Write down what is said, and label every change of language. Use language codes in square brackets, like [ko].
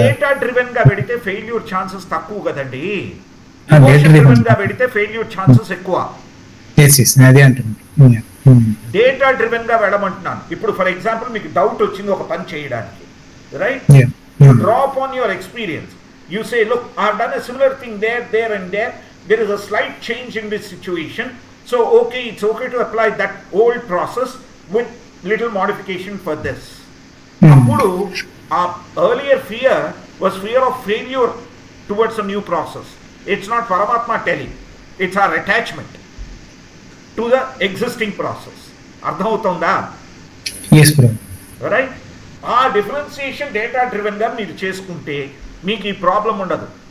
[te] Data driven గా పెడితే failure chances తక్కువ కదండి, ఎమోషన్ డ్రివెన్ గా పెడితే ఫెయిల్యూర్ ఛాన్సెస్ ఎక్కువ. అదే అంటున్నాను, డేటా డ్రివెన్ గా వెళ్ళమంటున్నాను. ఇప్పుడు ఫర్ ఎగ్జాంపుల్ మీకు డౌట్ వచ్చింది ఒక పని చేయడానికి, right? [en] You draw upon your experience. You say, look, I have done a similar thing there and there. There is a slight change in this situation. So, okay, it's okay to apply that old process with little modification for this. Appudu, our earlier fear was fear of failure towards a new process. It's not Paramatma telling. It's our attachment to the existing process. [te] Ardhavutonda? [en] Yes, bro. Right? [te] ఆ differentiation data డ్రివెన్గా మీరు చేసుకుంటే మీకు ఈ problem ఉండదు.